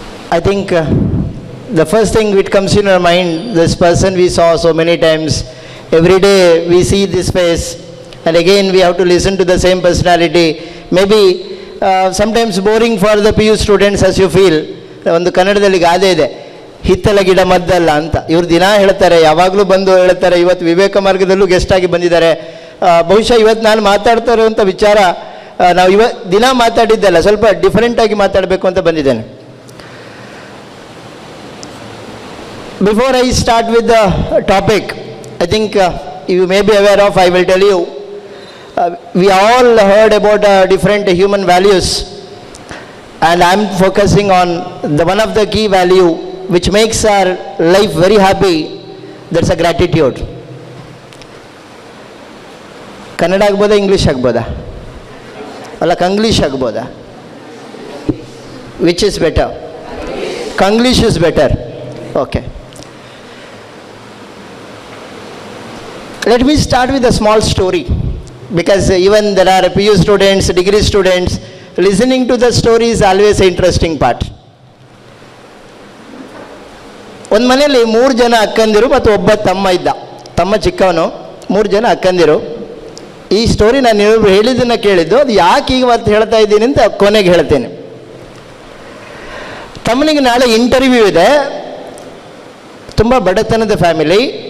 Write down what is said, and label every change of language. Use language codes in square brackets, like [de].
[en] I think the first thing which comes in our mind, this person we saw so many times, every day we see this face, and again we have to listen to the same personality. Maybe sometimes boring for the PU students as you feel. [kn] ಒಂದು ಕನ್ನಡದಲ್ಲಿ ಗಾದೆ ಇದೆ, ಹಿತ್ತಲ ಗಿಡ ಮದ್ದಲ್ಲ ಅಂತ. ಇವರು ದಿನ ಹೇಳ್ತಾರೆ, ಯಾವಾಗಲೂ ಬಂದು ಹೇಳ್ತಾರೆ. ಇವತ್ತು ವಿವೇಕ ಮಾರ್ಗದಲ್ಲೂ ಗೆಸ್ಟ್ ಆಗಿ ಬಂದಿದ್ದಾರೆ. ಬಹುಶಃ ಇವತ್ತು ನಾನು ಮಾತಾಡ್ತಾ ಇರುವಂಥ ವಿಚಾರ ನಾವು ದಿನ ಮಾತಾಡಿದ್ದಲ್ಲ, ಸ್ವಲ್ಪ ಡಿಫರೆಂಟಾಗಿ ಮಾತಾಡಬೇಕು ಅಂತ ಬಂದಿದ್ದೇನೆ. [en] Before I start with the topic, I think you may be aware of, I will tell you, we all heard about different human values, and I am focusing on the one of the key value which makes our life very happy. That's a gratitude. [kn] Kannada ಆಗ್ಬೋದಾ, English ಆಗ್ಬೋದಾ? ಅಲ್ಲ, ಕಂಗ್ಲೀಷ್ ಆಗ್ಬೋದಾ? [en] Which is better? Kanglish is better. Okay. Let me start with a small story, because even there are PU students, degree students, listening to the story is always an interesting part. [kn] ಒಂದು ಮನೆಯಲ್ಲಿ 3 ಜನ ಅಕ್ಕಂದಿರು ಮತ್ತು ಒಬ್ಬ ತಮ್ಮ ಇದ್ದ. ತಮ್ಮ ಚಿಕ್ಕವನು, 3 ಜನ ಅಕ್ಕಂದಿರು. ಈ ಸ್ಟೋರಿ ನಾನು ಹೇಳಿದ್ದನ್ನು ಕೇಳಿದ್ದು, ಅದು ಯಾಕೆ ಈಗ ಇವತ್ತು ಹೇಳ್ತಾ ಇದ್ದೀನಿ ಅಂತ ಕೊನೆಗೆ ಹೇಳ್ತೇನೆ. ತಮ್ಮನಿಗೆ ನಾಳೆ ಇಂಟರ್ವ್ಯೂ ಇದೆ, ತುಂಬ ಬಡತನದ ಫ್ಯಾಮಿಲಿ.